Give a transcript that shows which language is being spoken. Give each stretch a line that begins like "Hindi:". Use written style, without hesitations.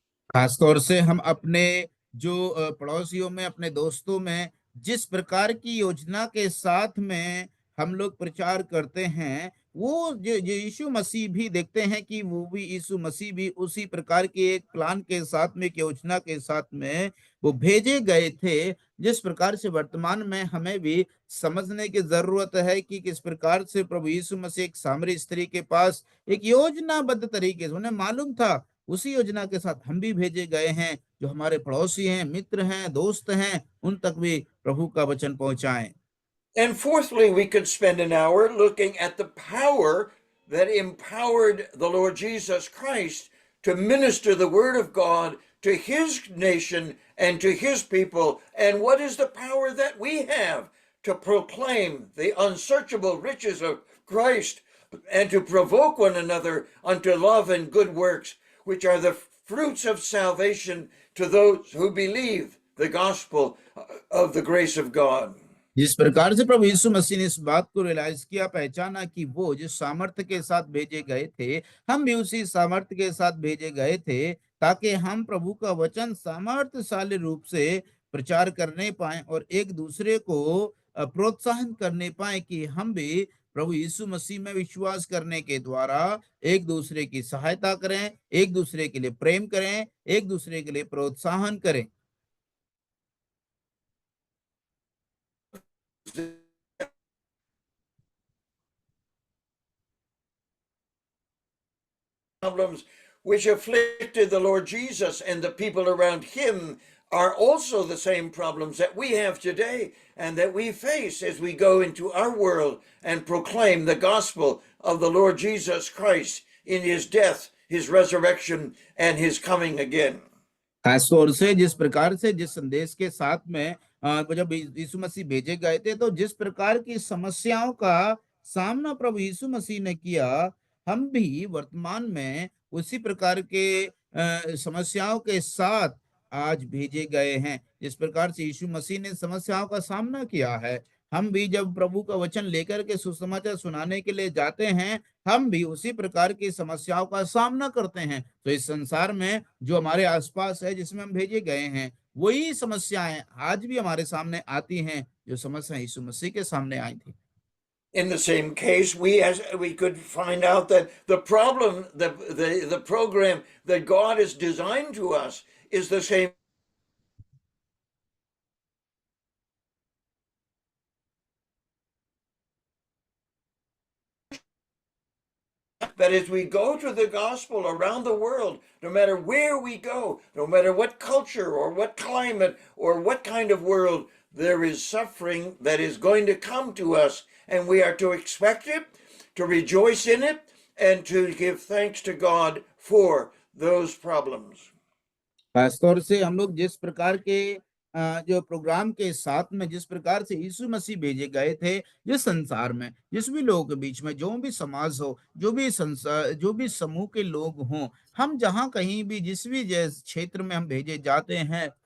Hindi: खासतौर से हम अपने जो पड़ोसियों में, अपने दोस्तों में जिस प्रकार की योजना के साथ में हम लोग प्रचार करते हैं, वो जो यीशु मसीह भी देखते हैं कि वो भी यीशु मसीह भी उसी प्रकार के एक प्लान के साथ में, एक योजना के साथ में वो भेजे गए थे। जिस प्रकार से वर्तमान में हमें भी समझने की जरूरत है कि किस प्रकार से प्रभु यीशु मसीह एक सामरी स्त्री के पास एक योजनाबद्ध तरीके से, उन्हें मालूम था उसी योजना के साथ हम भी भेजे गए हैं, जो हमारे पड़ोसी हैं, मित्र हैं, दोस्त हैं, उन तक भी प्रभु का वचन पहुंचाएं।
English: And fourthly, we could spend an hour looking at the power that empowered the Lord Jesus Christ to minister the word of God to his nation and to his people. And what is the power that we have to proclaim the unsearchable riches of Christ and to provoke one another unto love and good works, which are the fruits of salvation to those who believe the gospel of the grace of God.
Hindi: जिस प्रकार से प्रभु यीशु मसीह ने इस बात को realise किया, पहचाना कि वो जिस सामर्थ्य के साथ भेजे गए थे, हम भी उसी सामर्थ्य के साथ भेजे गए थे, ताकि हम प्रभु का वचन सामर्थ्यशाली रूप से प्रचार करने पाए और एक दूसरे को प्रोत्साहन करने पाए कि हम भी प्रभु यीशु मसीह में विश्वास करने के द्वारा एक दूसरे की सहायता करें, एक दूसरे के लिए प्रेम करें, एक दूसरे के लिए प्रोत्साहन करें।
English: Problems which afflicted the Lord Jesus and the people around him are also the same problems that we have today and that we face as we go into our world and proclaim the gospel of the Lord Jesus Christ in his death, his resurrection, and his coming again.
Hindi: खास तौर से जिस प्रकार से जिस संदेश के साथ में जब यीशु मसीह भेजे गए थे, तो जिस प्रकार की समस्याओं का सामना प्रभु यीशु मसीह ने किया, हम भी वर्तमान में उसी प्रकार के समस्याओं के साथ आज भेजे गए हैं। जिस प्रकार से यीशु मसीह ने समस्याओं का सामना किया है, हम भी जब प्रभु का वचन लेकर के सुसमाचार सुनाने के लिए जाते हैं, हम भी उसी प्रकार की समस्याओं का सामना करते हैं। तो इस संसार में जो हमारे आसपास है, जिसमें हम भेजे गए हैं, वही समस्याएं आज भी हमारे सामने आती हैं, जो समस्या यीशु मसीह के सामने आई थी।
English: In the same case, we could find out that the problem, the program that God has designed to us is the same. That as we go to the gospel around the world, no matter where we go, no matter what culture or what climate or what kind of world, there is suffering that is going to come to us, and we are to expect it, to rejoice in it, and to give thanks to God for those problems.
Hindi: खासतौर से हम लोग जिस प्रकार के जो programme के साथ में, जिस प्रकार से यीशु मसीह भेजे गए थे, जिस संसार में, जिस भी लोगों के बीच में, जो भी समाज हो, जो भी संसार, जो भी समूह के लोग हों, हम जहाँ कहीं भी जिस भी क्षेत्र में हम भेजे जाते हैं,